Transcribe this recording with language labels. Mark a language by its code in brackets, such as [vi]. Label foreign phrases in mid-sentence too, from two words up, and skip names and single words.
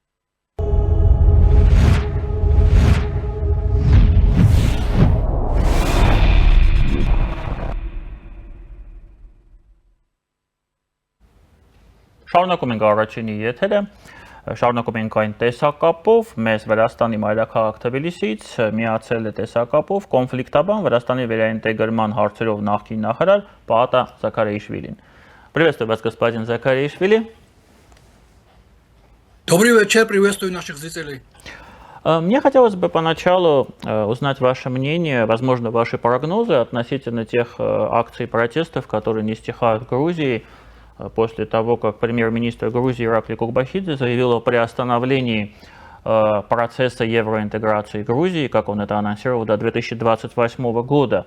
[hy] Շարունակում ենք առաջինի եթերը, շարունակում ենք այն տեսակապով, մեզ Վրաստանի մայրաքաղաք Թբիլիսից միացել է տեսակապով կոնֆլիկտաբան Վրաստանի վերաինտեգրման հարցերով նախկին նախարար Պաատա Զաքարիաշվիլին։ [ru] Приветствую вас, господин Закаришвили. Добрый вечер, приветствую наших зрителей. Мне хотелось бы поначалу узнать ваше мнение, возможно, ваши прогнозы относительно тех акций протестов, которые не стихают в Грузии, после того, как премьер-министр Грузии Иракли Кокбахидзе заявил о приостановлении процесса евроинтеграции Грузии, как он это анонсировал, до 2028 года.